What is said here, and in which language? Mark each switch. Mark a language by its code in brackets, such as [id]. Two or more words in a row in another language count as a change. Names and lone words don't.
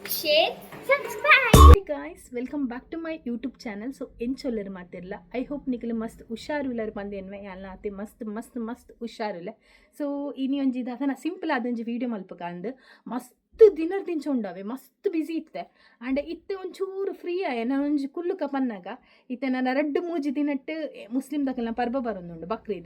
[en] share, subscribe. Hey guys, welcome back to my YouTube channel. [tcy] So enchollರು ಮಾತಿರಲ್ಲ. [en] I hope [tcy] ನಿಕಲು ಮಸ್ತ್ ಹುಷಾರುಲ್ಲರು ಬಂದೇನ್ವೆ ಎಲ್ಲ ಅತ್ತೆ ಮಸ್ತ್ ಹುಷಾರುಲ್ಲ. ಸೊ ಇನಿ ಒಂಜಿ ದಾದನ ಸಿಂಪಲ್ ಆದಂಜಿ ವಿಡಿಯೋ ಮಲ್ಪಕ ಅಂದ್ ಮಸ್ತ್ ದಿನರ್ ದಿಂಚ ಉಂಡವೆ ಮಸ್ತ್ ಬಿಸಿ ಇತ್ತೆ ಆಂಡ್ ಇತ್ತೆ ಒಂಚೂರು ಫ್ರೀ ಆಯ ನಾನು ಒಂಜಿ ಕುಲ್ಲುಕ ಪನ್ನಾಗ ಇತ್ತೆ ನನ್ನ ರಡ್ಡು ಮೂಜಿ ದಿನಟ್ಟು ಮುಸ್ಲಿಂ ದಕಲ್ನ ಪರ್ಬ ಬರೊಂದುಂಡು ಬಕ್ರೀದ್.